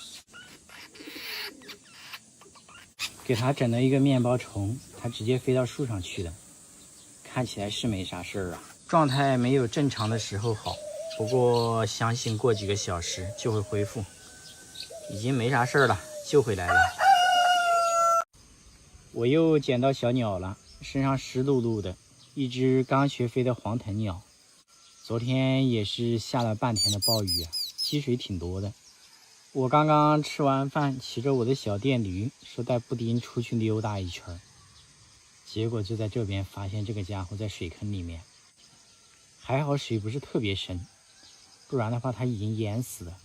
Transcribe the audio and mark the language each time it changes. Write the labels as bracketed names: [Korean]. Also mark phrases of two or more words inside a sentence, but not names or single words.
[Chinese] 給他整了一個面包蟲，他直接飛到樹上去了，看起來是沒啥事兒啊，狀態沒有正常的時候好，不過相信過幾個小時就會恢復，已經沒啥事兒了，救回來了。我又撿到小鳥了，身上濕漉漉的，一隻剛學飛的黃藤鳥。昨天也是下了半天的暴雨啊，積水挺多的。我剛剛吃完飯，騎着我的小電驢，說帶布丁出去溜達一圈， 結果就在這邊發現這個家伙在水坑裡面，還好水不是特別深，不然的話它已經淹死了。